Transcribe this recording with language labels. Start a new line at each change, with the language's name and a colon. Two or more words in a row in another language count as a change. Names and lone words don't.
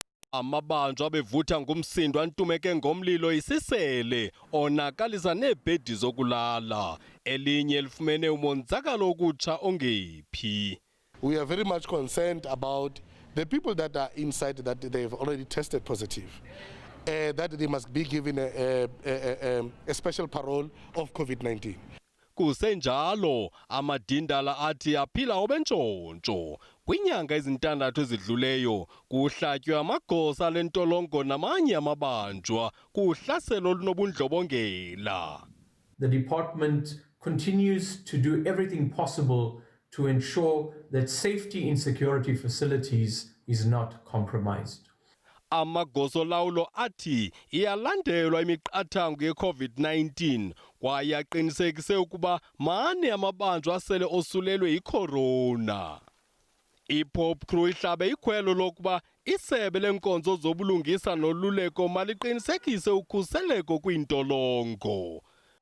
Xhosa: Amabanjwa bevutha ngumsindo antumeke ngomlilo isisele onakalisa neebhedi zokulala. Elinye lifumene umonzakalo okutsha ongephi.
English: We are very much concerned about the people that are inside that they've already tested positive. That they must be given a special parole of COVID-19.
Xhosa: Kusenjalo amadindala athi aphila obentshontsho. Kwinyanga ezintandathu ezidluleyo kuhlatywe amagosa lentolongo namanye amabanjwa kuhlaselo olunobundlobongela.
English: The department continues to do everything possible to ensure that safety in security facilities is not compromised.
Xhosa: Amagosa olawulo athi iyalandelwa imiqathango ye-COVID-19 kwaye aqinisekise ukuba mane amabanjwa asele osulelwe yicorona. I-Pop Crew ihlabe ikhwelo lokuba isebe lenkonzo zobulungisa noluleko maliqinisekise ukhuseleko kwiintolongo.